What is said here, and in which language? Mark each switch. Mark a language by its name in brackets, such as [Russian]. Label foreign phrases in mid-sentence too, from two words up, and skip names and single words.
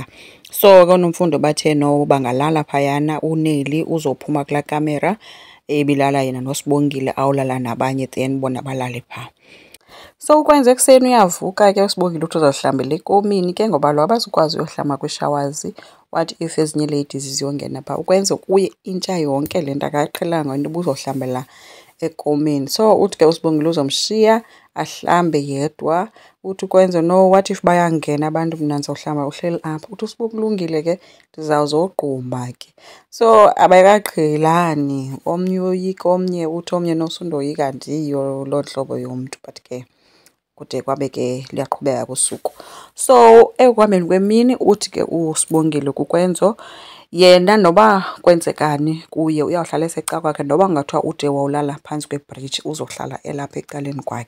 [Xhosa] So koonomfundo bathe no bangalala phayana, uNeli uzophuma kulaa kamera ebilala yena noSibongile awulala nabanye then bona balale phaa. So uKwenzo ekuseni uyavuka ke uSibongile uthi uzawuhlambela ekomini ke ngoba lo abazukwazi uyohlamba kwishawazi. [English] What if [Xhosa] ezinye ladies ziyongena phaa? UKwenzo kuye intsha yonke le nto akaqhelanga into yoba uzohlambela ekomini. So uthi ke uSibongile uzomshiya ahlambe yedwa. Uthi uKwenzo no, [English] what if [Xhosa] bayangena abantu mna ndizawuhlamba uhleli apha? Uthi uSibongile ke ndizawuzogquma ke. So abekaqhelani, omnye uyoyika omnye, uthi omnye nosundoyika andiyo loo ntlobo yomntu but ke kude kwabe ke luyaqhubeka kusuku. So ekuhambeni kwemini uthi ke uSibongile kuKwenzo yena noba kwenzekani kuye uyawuhlala eseca kwakhe noba kungathiwa ude wawulala phantsi kwebhriji uzohlala elapha ecaleni kwakhe.